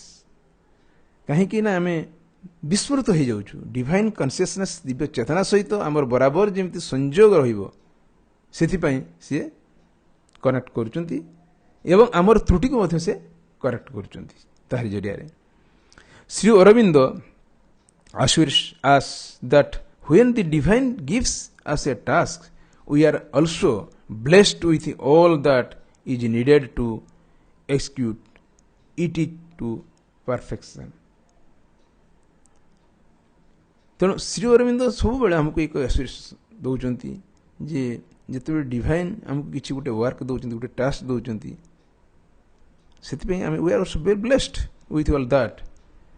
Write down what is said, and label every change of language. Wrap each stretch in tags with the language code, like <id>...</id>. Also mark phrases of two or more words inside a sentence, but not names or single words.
<or>କାହିଁକି ନା ଆମେ ବିସ୍ମୃତ ହେଇଯାଉଛୁ।</or> <en>divine consciousness</en> <or>ଦିବ୍ୟ ଚେତନା ସହିତ ଆମର ବରାବର ଯେମିତି ସଂଯୋଗ ରହିବ, ସେଥିପାଇଁ ସିଏ କନେକ୍ଟ କରୁଛନ୍ତି ଏବଂ ଆମର ତ୍ରୁଟିକୁ ମଧ୍ୟ ସେ କରେକ୍ଟ କରୁଛନ୍ତି ତାହାରି ଜରିଆରେ।</or> <en>ଶ୍ରୀ ଅରବିନ୍ଦ assures us that when the divine gives us a task, we are also blessed with all that is needed to execute it to perfection।</en> <or>ତେଣୁ ଶ୍ରୀ ଅରବିନ୍ଦ ସବୁବେଳେ ଆମକୁ ଏକ ଆଶ୍ୱାସ ଦେଉଛନ୍ତି ଯେ ଯେତେବେଳେ ଡିଭାଇନ୍ ଆମକୁ କିଛି ଗୋଟେ ୱାର୍କ ଦେଉଛନ୍ତି, ଗୋଟେ ଟାସ୍କ ଦେଉଛନ୍ତି, ସେଥିପାଇଁ ଆମେ</or> <en>we are also very blessed with all that.</en>